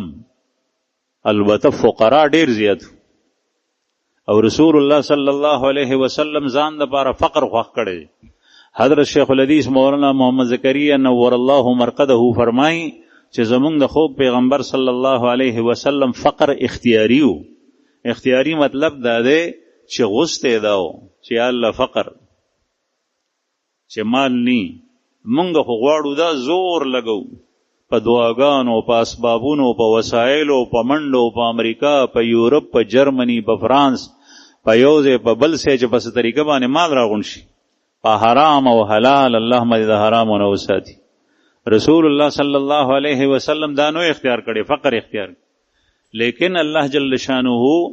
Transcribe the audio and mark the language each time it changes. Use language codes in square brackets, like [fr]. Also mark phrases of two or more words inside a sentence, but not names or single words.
[ps] البته فقرا ډیر زیات او [ar] رسول الله صلی الله علیه وسلم [ps] ځان د لپاره فقر خوښ کړي حضرت شیخ الحدیث مولانا محمد زکریا [ar] نور الله مرقده [ps] فرمایي چې زمونږ د خوب پیغمبر [ar] صلی الله علیه وسلم [ps] فقر اختیاری و اختیاری مطلب دا دی چې غوسته داو چې الله فقر چې مال نی مونږ خو غواړو دا زور لګو په دعاګانو په اسبابونو په وسایلو په منډو په امریکا په یورپ په جرمني په فرانس په یو ځای په بل ځای چې په څه طریقه باندې مال راغونډ شي په حرام او حلال الله مې د حرام نه وساتي [ar] رسول الله صلی الله علیه وسلم [ps] دا نو اختیار کړي فقر اختیار لیکن [ar] الله جل شانه